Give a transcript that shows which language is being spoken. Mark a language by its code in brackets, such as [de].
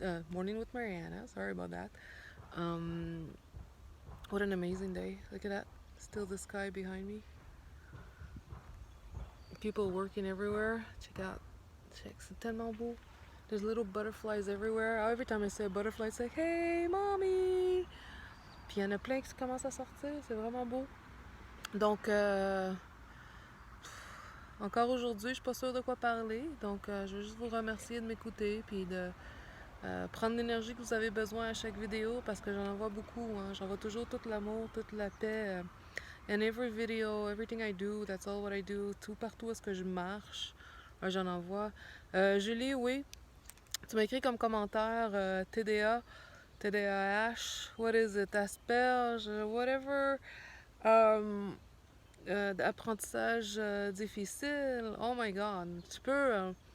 [en] Morning with Mariana. Sorry about that. Um, what an amazing day! Look at that. Still the sky behind me. People working everywhere. Check. [fr] C'est tellement beau. [en] There's little butterflies everywhere. Every time I say a butterfly, it's like, hey, mommy. [fr] Puis il y en a plein qui commencent à sortir. C'est vraiment beau. Donc, encore aujourd'hui, je suis pas sûre de quoi parler. Donc, je veux juste vous remercier de m'écouter puis de prendre l'énergie que vous avez besoin à chaque vidéo parce que j'en envoie beaucoup. Hein. J'envoie toujours tout l'amour, toute la paix. [en] And every video, everything I do, that's all what I do. [fr] Tout partout où est-ce que je marche, j'en envoie. Julie, oui, tu m'as écrit comme commentaire TDA, TDAH, [en] what is it, [fr] Asperge, [en] whatever. [fr] D'apprentissage difficile. [en] Oh my god, [fr] tu peux.